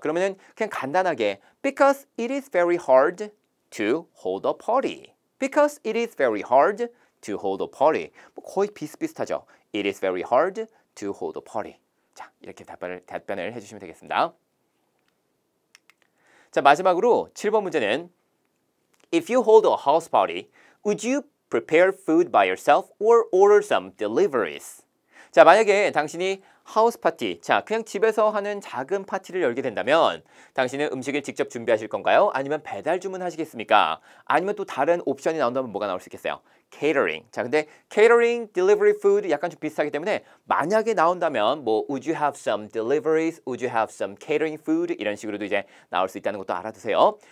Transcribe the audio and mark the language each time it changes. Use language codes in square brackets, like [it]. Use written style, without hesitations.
[ko] 그러면은 그냥 간단하게 [en] because it is very hard to hold a party. Because it is very hard to hold a party. [ko] 뭐 거의 비슷비슷하죠. [en] It is very hard to hold a party. [ko] 자, 이렇게 답변을 해주시면 되겠습니다. 자, 마지막으로 7번 문제는 [en] If you hold a house party, would you prepare food by yourself or order some deliveries? [ko] 자, 만약에 당신이 하우스 파티, 자, 그냥 집에서 하는 작은 파티를 열게 된다면 당신은 음식을 직접 준비하실 건가요? 아니면 배달 주문하시겠습니까? 아니면 또 다른 옵션이 나온다면 뭐가 나올 수 있겠어요? catering. 자, 근데 catering, delivery food 약간 좀 비슷하기 때문에 만약에 나온다면 뭐 [en] would you have some deliveries, would you have some catering food [ko] 이런 식으로도 이제 나올 수 있다는 것도 알아두세요.